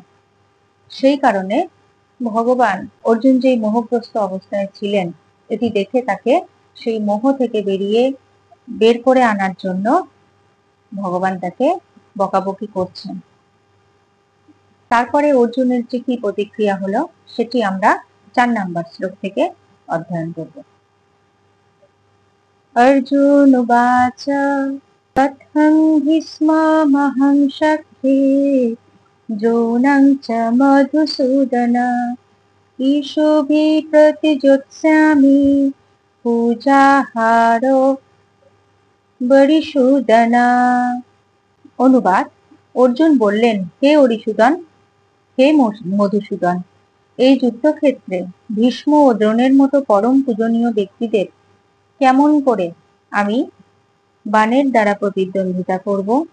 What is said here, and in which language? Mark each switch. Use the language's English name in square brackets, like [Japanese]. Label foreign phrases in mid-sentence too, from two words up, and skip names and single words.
[Bangla] সেই কারণে ভগবান অর্জুন যেই মোহগ্রস্ত অবস্থায় ছিলেন, এটি দেখে তাকে সেই মোহ থেকে বের করে আনার জন্য ভগবান তাকে বকাবকি করছেন। তারপরে অর্জুনের যে কি প্রতিক্রিয়া হলো সেটি আমরা 4 নম্বর শ্লোক থেকে অধ্যয়ন করব। [Sanskrit] अर्जुन उवाच कथं भीष्ममहं शक्ये द्रोणं च मधुसूदन ईशोभिः प्रतिजोत्स्यामि पूजाहारो বরিসূদনা। [Bangla] অনুবাদ: অর্জুন বললেন, হে অরিসূদন, হে মধুসূদন, এই যুদ্ধক্ষেত্রে ভীষ্ম ও দ্রোণের মতো পরম পূজনীয় ব্যক্তিদের কেমন করে আমি বাণের দ্বারা প্রতিদ্বন্দ্বিতা করব?